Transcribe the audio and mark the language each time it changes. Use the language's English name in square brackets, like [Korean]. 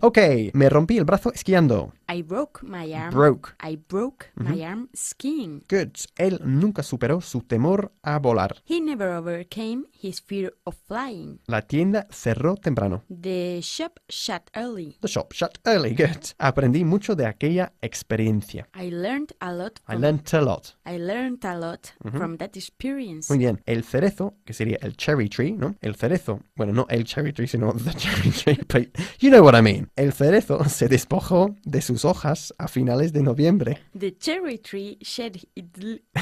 [Spanish] Ok, me rompí el brazo esquiando. [English] I broke my arm. Broke. I broke my arm skiing. Good. [Spanish] Él nunca superó su temor a volar. [English] He never overcame his fear of flying. [Spanish] La tienda cerró temprano. [English] The shop shut early. The shop shut early. Good. [Spanish] Aprendí mucho de aquella experiencia. [English] I learned a lot I learned a lot. from that experience. [Spanish] Muy bien. El cerezo, que sería el cherry tree, ¿no? El cerezo, bueno, no el cherry tree, sino [English] the cherry tree, but you know what I mean. [Spanish] El cerezo se despojó de sus hojas a finales de noviembre. [English] The cherry tree shed its